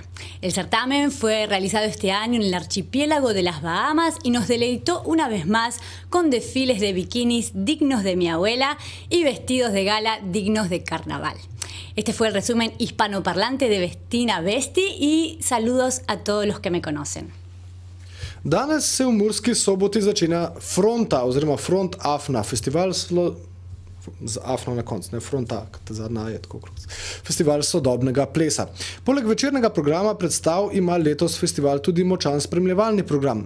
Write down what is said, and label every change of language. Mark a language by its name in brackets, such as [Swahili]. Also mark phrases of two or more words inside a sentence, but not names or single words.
[Spanish] El certamen fue realizado este año en el archipiélago de las Bahamas y nos deleitó una vez más con desfiles de bikinis dignos de mi abuela y vestidos de gala dignos de carnaval. Este fue el resumen hispanoparlante de Vestina Vesti y saludos a todos los que me conocen. [Slovenian] Danes se v Murski Soboti začenja Fronta oziroma Front Afna, festival z Afno na koncu, ne Fronta, kot zadnja je tako kruz. Festival sodobnega plesa. Poleg večernega programa predstav ima letos festival tudi močan spremljevalni program.